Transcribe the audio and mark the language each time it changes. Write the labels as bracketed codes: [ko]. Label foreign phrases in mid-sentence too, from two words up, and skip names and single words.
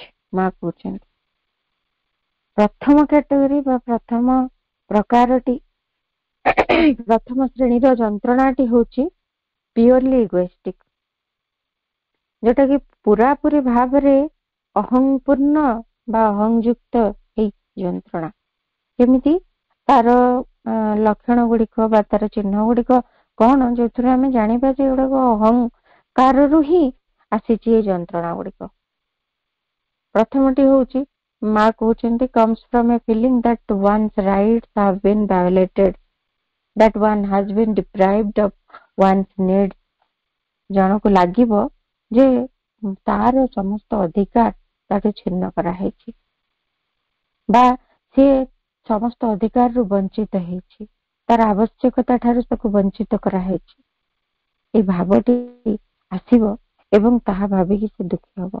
[or] ମା କହୁଛନ୍ତି ପ୍ରଥମ କ୍ୟାଟେଗୋରୀ ବା ପ୍ରଥମ ପ୍ରକାରଟି, ପ୍ରଥମ ଶ୍ରେଣୀର ଯନ୍ତ୍ରଣାଟି ହଉଛି [en] purely egoistic, [or] ଯୋଉଟା କି ପୁରାପୁରି ଭାବରେ ଅହଂପୂର୍ଣ୍ଣ ବା ଅହଂଯୁକ୍ତ ଏଇ ଯନ୍ତ୍ରଣା। କେମିତି ତାର ଲକ୍ଷଣ ଗୁଡିକ ବା ତାର ଚିହ୍ନ ଗୁଡିକ କଣ, ଯୋଉଥିରେ ଆମେ ଜାଣିବା ଯେ ଏଗୁଡାକ ଅହଂକାରରୁ ହିଁ ଆସିଛି ଏ ଯନ୍ତ୍ରଣା ଗୁଡିକ। ପ୍ରଥମଟି ହଉଛି, ମା କହୁଛନ୍ତି [en] comes from a feeling that one's rights have been violated, that one has been deprived of one's needs। [or] ଜଣକୁ ଲାଗିବ ଯେ ତାର ସମସ୍ତ ଅଧିକାର ତାଠୁ ଛିନ୍ନ କରାହେଇଛି, ବା ସେ ସମସ୍ତ ଅଧିକାରରୁ ବଞ୍ଚିତ ହେଇଛି, ତାର ଆବଶ୍ୟକତା ଠାରୁ ତାକୁ ବଞ୍ଚିତ କରାହେଇଛି। ଏଇ ଭାବଟି ଆସିବ ଏବଂ ତାହା ଭାବିକି ସେ ଦୁଃଖୀ ହବ।